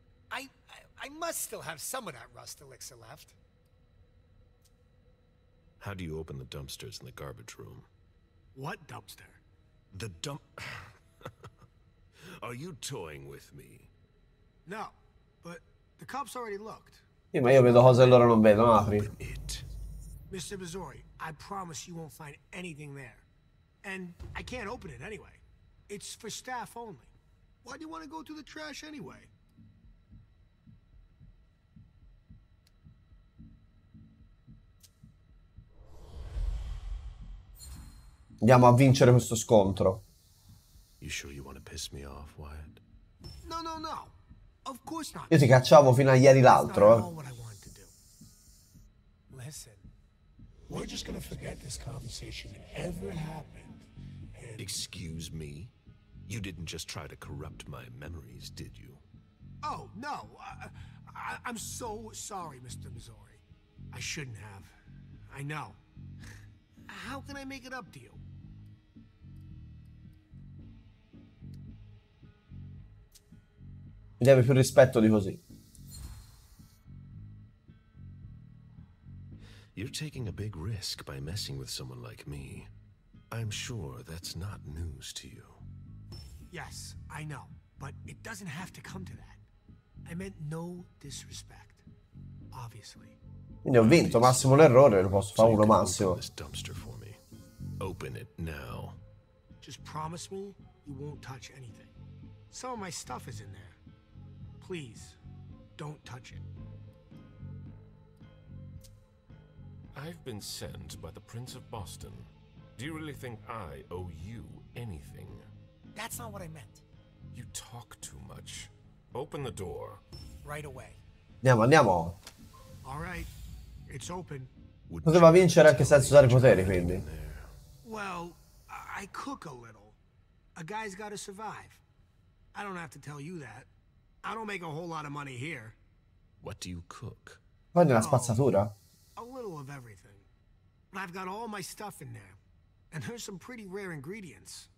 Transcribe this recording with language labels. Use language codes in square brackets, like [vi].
[en] I must still have some of that rust elixir left. How do you open the dumpsters in the garbage room? What dumpster? The dump... Are you toying with me? No, but the cops already looked. [it] Sì, ma io vedo cose che loro non vedono, apri. [en] Mr. Missouri, I promise you won't find anything there. And I can't open it anyway. It's for staff only. Why do you want to go through the trash anyway? [it] Andiamo a vincere questo scontro. [en] You sure you want to piss me off, Wyatt? No, no, no. Of course not. [it] Io ti cacciavo fino a ieri l'altro, [en] Listen, we're just gonna forget this conversation ever happened. Excuse me? You didn't just try to corrupt my memories, did you? Oh, no. I'm so sorry, Mr. Missouri. I shouldn't have. I know. How can I make it up to you? [it] Mi deve più rispetto di così. [en] You're taking a big risk by messing with someone like me. I'm sure that's not news to you. Yes, I know, but it doesn't have to come to that. I meant no disrespect, obviously. [it] Quindi ho vinto, massimo l'errore, lo posso fare uno massimo. [en] This dumpster for me. Open it now. Just promise me you won't touch anything. Some of my stuff is in there. Please, don't touch it. I've been sent by the Prince of Boston. Do you really think I owe you anything? That's not what I meant. You talk too much. Open the door. Right away. [it] Andiamo. [en] All right, it's open. [it] Poteva vincere anche senza usare i poteri, quindi. [en] Well, I cook a little. A guy's got to survive. I don't have to tell you that. I don't make a whole lot of money here. What do you cook? [it] Poi nella spazzatura? [en] A little of everything. But I've got all my stuff in there. And there's some pretty rare ingredients.